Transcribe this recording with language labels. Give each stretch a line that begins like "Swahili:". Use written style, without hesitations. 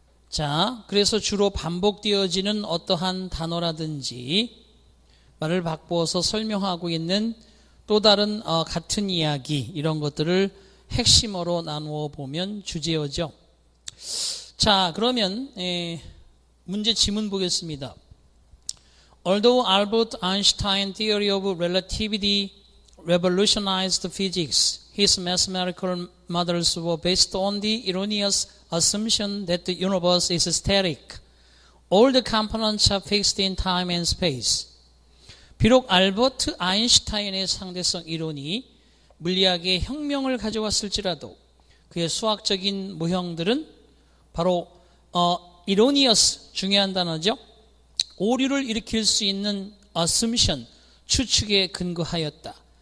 Korean: 자, 그래서 주로 반복되어지는 어떠한 단어라든지 말을 바꾸어서 설명하고 있는 또 다른 같은 이야기, 이런 것들을 핵심어로 나누어 보면 주제어죠. 자, 그러면 문제 지문 보겠습니다.
English: Although Albert Einstein's theory of relativity revolutionized physics, his mathematical models were based on the erroneous assumption that the universe is static. All the components are fixed in time and space.
Korean: 비록 알버트 아인슈타인의 상대성 이론이 물리학의 혁명을 가져왔을지라도 그의 수학적인 모형들은 바로 erroneous, 중요한 단어죠. 오류를 일으킬 수 있는 assumption, 추측에 근거하였다.